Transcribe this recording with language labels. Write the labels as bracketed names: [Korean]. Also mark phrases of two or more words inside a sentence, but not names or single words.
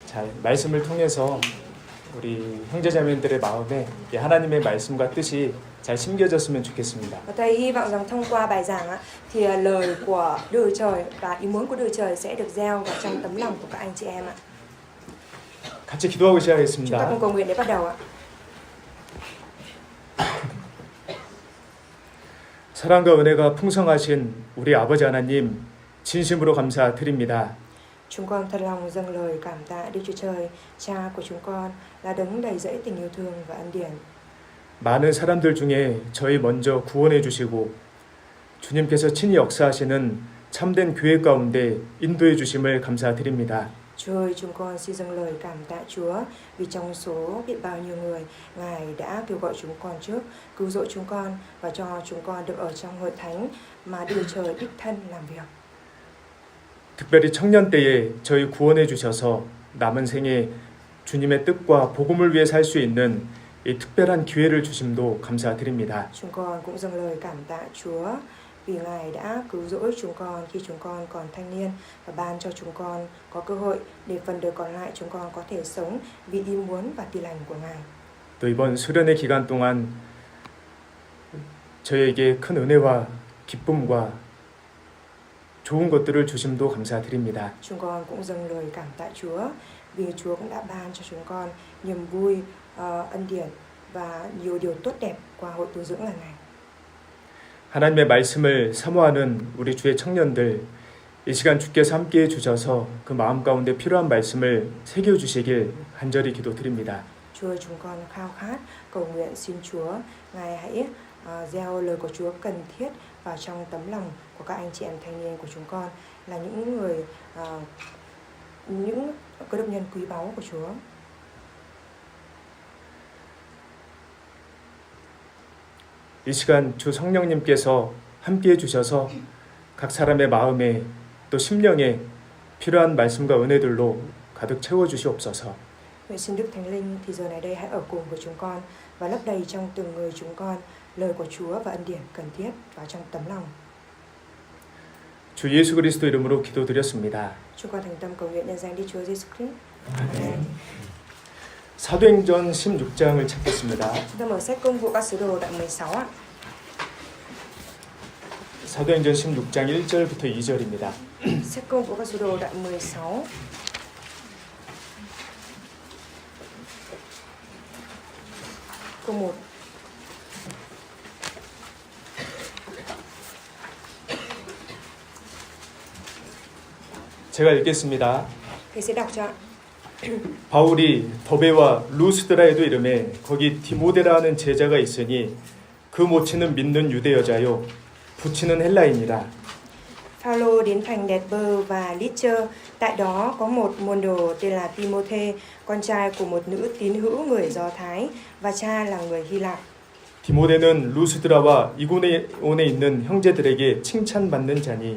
[Korean] 잘 말씀을 통해서 우리 형제자매들의 마음에 하나님의 말씀과 뜻이 잘 심겨졌으면 좋겠습니다. [Vietnamese] Và thầy hy vọng rằng thông qua bài giảng thì lời của Đức Chúa Trời và ý muốn của Đức Chúa Trời sẽ được gieo vào trong tấm lòng của các anh chị em ạ. [Korean] 같이 기도하고 [Vietnamese] Chúng ta [Korean] 시작하겠습니다. [Vietnamese] cùng cầu nguyện để bắt đầu ạ. [Korean] 사랑과 은혜가 풍성하신 우리 아버지 하나님 진심으로 감사드립니다. [Vietnamese] Chúng con thật lòng dâng lời cảm tạ Đức Chúa Trời, Cha của chúng con là đấng đầy dẫy tình yêu thương và ân điển. [Korean] 많은 사람들 중에 저희 먼저 구원해 주시고 주님께서 친히 역사하시는 참된 교회 가운데 인도해 주심을 감사드립니다. [Vietnamese] Chúa ơi, chúng con xin dâng lời cảm tạ Chúa vì trong số biết bao nhiêu người Ngài đã kêu gọi chúng con trước, cứu rỗi chúng con và cho chúng con được ở trong hội thánh mà Đức Chúa Trời đích thân làm việc. [Korean] 특별히 청년 때에 저희 구원해 주셔서 남은 생에 주님의 뜻과 복음을 위해 살 수 있는 이 특별한 기회를 주심도 감사드립니다. [Vietnamese] Chúng con cũng dâng lời cảm tạ Chúa vì Ngài đã cứu rỗi chúng con khi chúng con còn thanh niên và ban cho chúng con có cơ hội để phần đời còn lại chúng con có thể sống vì ý muốn và tin lành của Ngài. [Korean] 또 이번 수련의 기간 동안 저에게 큰 은혜와 기쁨과 좋은 것들을 주심도 감사드립니다. [Vietnamese] Chúng con cũng dâng lời cảm tạ Chúa vì Chúa cũng đã ban cho chúng con niềm vui, ân điển và nhiều điều tốt đẹp qua hội tu dưỡng lần này. [Korean] 하나님의 말씀을 사모하는 우리 주의 청년들 이 시간 주께서 함께해 주셔서 그 마음 가운데 필요한 말씀을 새겨 주시길 간절히 기도드립니다. [Vietnamese] Chúa ơi, chúng con khao khát cầu nguyện xin Chúa Ngài hãy gieo lời của Chúa cần thiết vào trong tấm lòng của các anh chị em thanh niên của chúng con là những người những cơ đốc nhân quý báu của Chúa. [Korean] 이 시간 주 성령님께서 함께해 주셔서 각 사람의 마음에 또 심령에 필요한 말씀과 은혜들로 가득 채워 주시옵소서. [Vietnamese] Nguyện xin Đức Thánh Linh thì giờ này đây hãy ở cùng với chúng con và lấp đầy trong từng người chúng con lời của Chúa và ân điển cần thiết vào trong tấm lòng. [Korean] 주 예수 그리스도 이름으로 기도드렸습니다. [Vietnamese] Chúng con thành tâm cầu nguyện nhân danh Đức Chúa Giêsu Christ. Amen. [Korean] 사도행전 16장을 찾겠습니다. [Vietnamese] Chúng ta mở sách Công vụ các sứ đồ đoạn 16 ạ. [Korean] 사도행전 16장 1절부터 2절입니다. [Vietnamese] Sách Công vụ các sứ đồ đoạn 16. Câu 1. [Korean] 제가 읽겠습니다. [Vietnamese] Thầy sẽ đọc cho ạ. [Korean] 바울이 더베와 루스드라에도 이르매 거기 디모데라는 제자가 있으니 그 모치는 믿는 유대 여자요 부치는 헬라인이라. [Vietnamese] Phaolô đến thành Đệt-bơ và Lít-chơ. Tại đó có một môn đồ tên là Timôthê, con trai của một nữ tín hữu người Do Thái và cha là người Hy Lạp. [Korean] 디모데는 루스드라와 이고네온에 있는 형제들에게 칭찬받는 자니.